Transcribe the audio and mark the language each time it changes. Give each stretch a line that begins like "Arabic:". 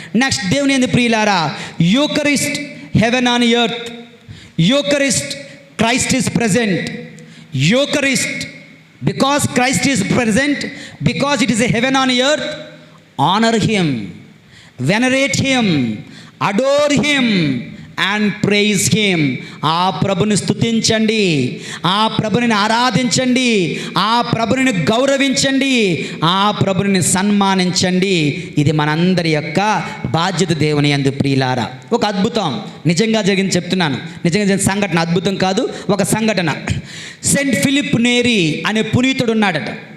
Telugu: Next, దేవుని యందు ప్రియులారా, Eucharist, haven on earth.
English: Eucharist, Christ is present. Eucharist, because Christ is present, because it is a heaven on earth, honor Him, venerate Him, adore Him and praise Him.
Telugu: ఆ ప్రభుని స్తుతించండి, ఆ ప్రభుని ఆరాధించండి, ఆ ప్రభుని గౌరవించండి, ఆ ప్రభుని సన్మానించండి. ఇది మనందరి యొక్క బాధ్యత. దేవుని యందు ప్రియులారా, ఒక అద్భుతం నిజంగా జరిగింది చెప్తున్నాను. నిజంగా జరిగిన సంఘటన, అద్భుతం కాదు, ఒక సంఘటన. సెయింట్ ఫిలిప్ నేరీ అనే పునీతుడు ఉన్నాడట.